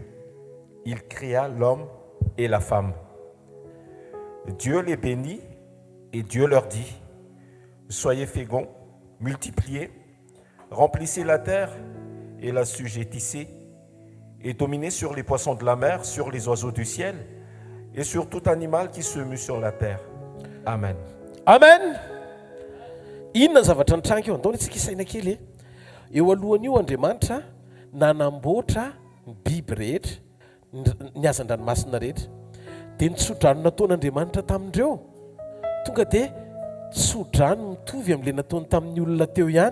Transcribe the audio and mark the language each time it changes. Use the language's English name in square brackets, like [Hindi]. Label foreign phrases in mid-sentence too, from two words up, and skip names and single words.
[French] Il créa l'homme et la femme. Dieu les bénit et Dieu leur dit, soyez féconds, multipliez, remplissez la terre et la sujettissez, et dominez sur les poissons de la mer, sur les oiseaux du ciel, et sur tout animal qui se mue sur la terre. Amen. Amen. [Malagasy] Inona zavatra nitranga eo andao antsika isaina kely eo alohan'io Andriamanitra nanamboatra ny biby rehetra, ny hazan-dranomasina rehetra. Dia nitsodrano nataon'Andriamanitra tamindreo tonga dia tsodrano mitovy amin'ilay nataony tamin'ny olona teo ihany.